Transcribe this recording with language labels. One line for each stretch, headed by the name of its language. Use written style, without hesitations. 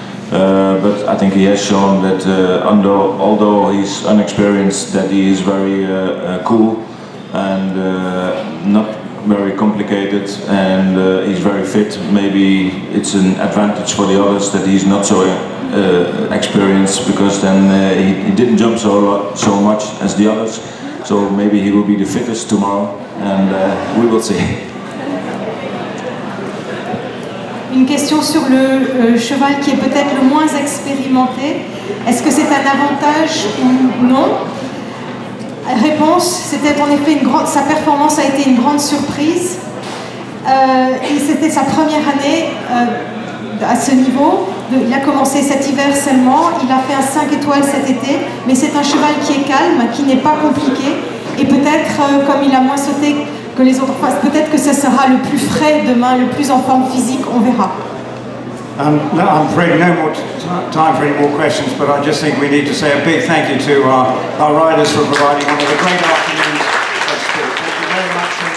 English: But I think he has shown that although he's unexperienced, that he is very cool and not very complicated, and he's very fit. Maybe it's an advantage for the others that he's not so experienced, because then he didn't jump so much as the others. So maybe he will be the fittest tomorrow, and we will see.
French: Une question sur le cheval qui est peut-être le moins expérimenté. Est-ce que c'est un avantage ou non? Réponse, c'était en effet sa performance a été une grande surprise. Et c'était sa première année à ce niveau. Il a commencé cet hiver seulement, il a fait un 5 étoiles cet été, mais c'est un cheval qui est calme, qui n'est pas compliqué, et peut-être, comme il a moins sauté que les autres fois, peut-être que ce sera le plus frais demain, le plus en forme physique, on verra.
English: No, I'm afraid no more time for any more questions, but I just think we need to say a big thank you to our riders for providing one of the great afternoons of sport. Thank you very much.